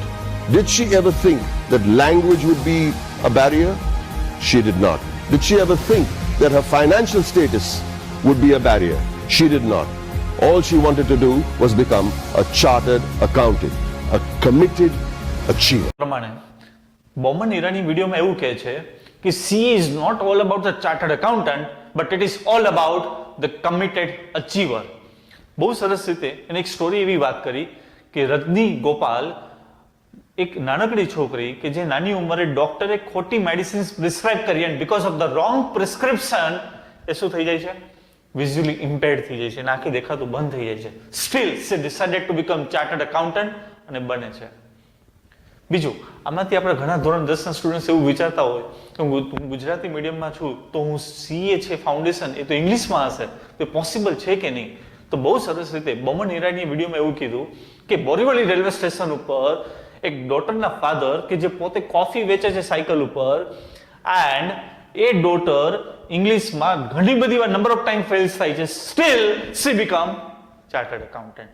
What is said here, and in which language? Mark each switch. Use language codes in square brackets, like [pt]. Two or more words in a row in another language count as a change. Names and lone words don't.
[en] Did she ever think that language would be a barrier? She did not. Did she ever think that her financial status would be a barrier? She did not. All she wanted to do was become a chartered accountant, a committed achiever. [gu] પ્રમાણે બોમન ઈરાની વિડીયોમાં એવું કહે છે કે [en] CA is not all about the chartered accountant, but it is all about the committed achiever. [gu] બહુ સરસ રીતે એને એક સ્ટોરી એવી વાત કરી કે રજની ગોપાલ એક નાનકડી છોકરી કે જે નાની ઉંમરે ડોક્ટરે ખોટી મેડિસિન્સ પ્રિસ્ક્રાઇબ કરી [en] and because of the wrong prescription [gu] એ શું થઈ જાય છે, [en] visually impaired [gu] થઈ જાય છે, આંખે દેખાતું બંધ થઈ જાય છે. [en] સ્ટીલ she decided to become chartered accountant [gu] અને બને છે. બીજું, આમાંથી આપણે ઘણા ધોરણ 10 ના સ્ટુડન્ટ્સ એવું વિચારતા હોય કે હું ગુજરાતી મીડિયમમાં છું તો હું CA છે ફાઉન્ડેશન એ તો ઇંગ્લિશમાં હશે તો પોસિબલ છે કે નહીં? તો બહુ સરસ રીતે બોમન ઈરાનીએ વિડીયોમાં એવું કીધું કે બોરીવલી રેલવે સ્ટેશન ઉપર એક ડોટરના ફાધર કે જે પોતે કોફી વેચે છે સાયકલ ઉપર [en] and a daughter [gu] ઇંગ્લિશમાં ઘણી બધી વાર [en] number of time [gu] ફેલ્સ થાય છે, [en] still she become chartered accountant.